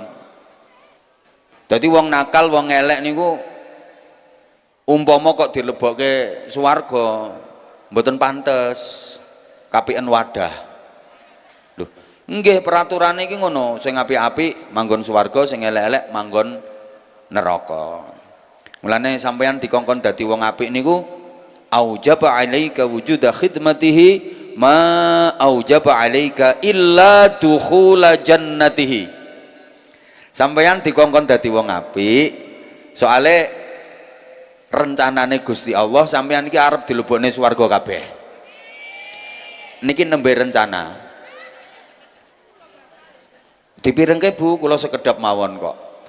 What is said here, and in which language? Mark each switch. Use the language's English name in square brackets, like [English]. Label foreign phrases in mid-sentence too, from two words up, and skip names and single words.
[Javanese] Dadi wong nakal, wong elek niku umpama kok dilebokke swarga mboten pantes kapiken wadah. Lho, nggih peraturane iki ngono, sing apik-apik manggon swarga, sing elek-elek manggon neraka. Mulane sampeyan dikongkon dadi wong apik niku [Arabic] أوجب عليك وجود خدمته ما أوجب عليك إلا دخول جنته. [Javanese] Sampeyan dikongkon dadi wong apik soale rencanane Gusti Allah sampeyan iki arep dilebokne swarga kabeh. Niki nembe rencana. Dipirengke Bu, kula sekedap mawon kok.